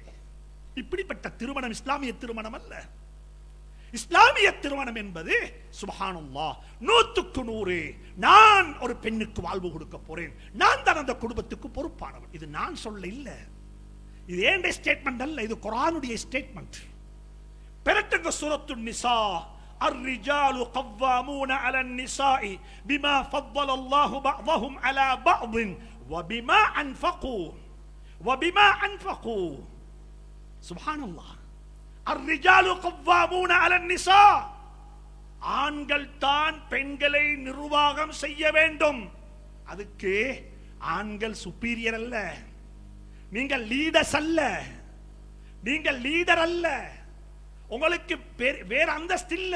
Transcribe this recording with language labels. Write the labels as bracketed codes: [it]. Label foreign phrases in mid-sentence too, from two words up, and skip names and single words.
[ta] இப்படிப்பட்ட திருமணம் இஸ்லாமிய திருமணம் அல்ல. இஸ்லாமிய திருமணம் என்பது சுப்ஹானல்லாஹ், 100க்கு 100 நான் ஒரு பெண்ணுக்கு வாழ்வு கொடுக்க போறேன், நான் தான் அந்த குடும்பத்துக்கு பொறுப்பானவன். இது நான் சொல்ல இல்ல, இது ஏண்ட ஸ்டேட்மெண்ட் அல்ல, இது குர்ஆனுடைய ஸ்டேட்மெண்ட். பெருட்டுங்க சூரத்துன் நிசா, [ar] الرجال قوامون على النساء بما فضل الله بعضهم على بعض وبما أنفقوا سبحان الله. الرجال قوامون على النساء, [ta] ஆண்கள் தான் பெண்களை நிர்வாகம் செய்ய வேண்டும். அதுக்கு ஆண்கள் சுப்பீரியர் அல்ல, நீங்கள் லீடர்ஸ் அல்ல, நீங்கள் லீடர் அல்ல, உங்களுக்கு வேற அந்தஸ்து இல்ல.